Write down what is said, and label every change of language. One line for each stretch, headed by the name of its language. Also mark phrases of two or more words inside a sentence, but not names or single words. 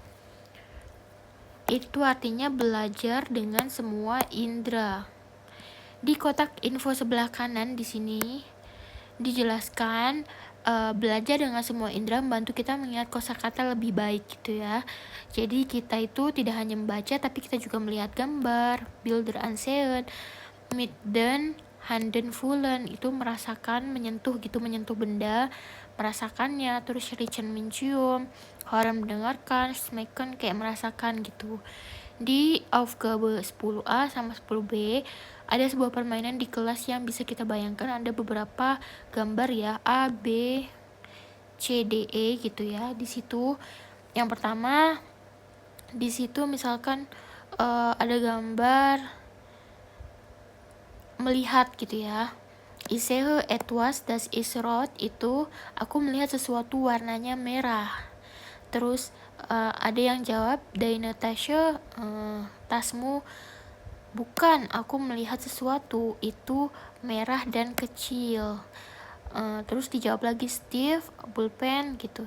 Indonesian: Itu artinya belajar dengan semua indera. Di kotak info sebelah kanan di sini dijelaskan belajar dengan semua indera membantu kita mengingat kosakata lebih baik gitu ya. Jadi kita itu tidak hanya membaca tapi kita juga melihat gambar,
German: bilder ansehen, mit den handen voelen,
Indonesian: itu merasakan, menyentuh gitu, menyentuh benda, merasakannya. Terus riechen mencium, hören mendengarkan, schmecken kayak merasakan gitu. Di Aufgabe 10A sama 10B ada sebuah permainan di kelas yang bisa kita bayangkan. Ada beberapa gambar ya, A, B, C, D, E gitu ya. Di situ yang pertama, di situ misalkan ada gambar melihat gitu ya.
German: Ich sehe etwas das ist rot,
Indonesian: itu aku melihat sesuatu warnanya merah. Terus ada yang jawab,
German: deine Tasche,
Indonesian: tasmu. Bukan, aku melihat sesuatu itu merah dan kecil. Terus dijawab lagi Steve, pulpen gitu.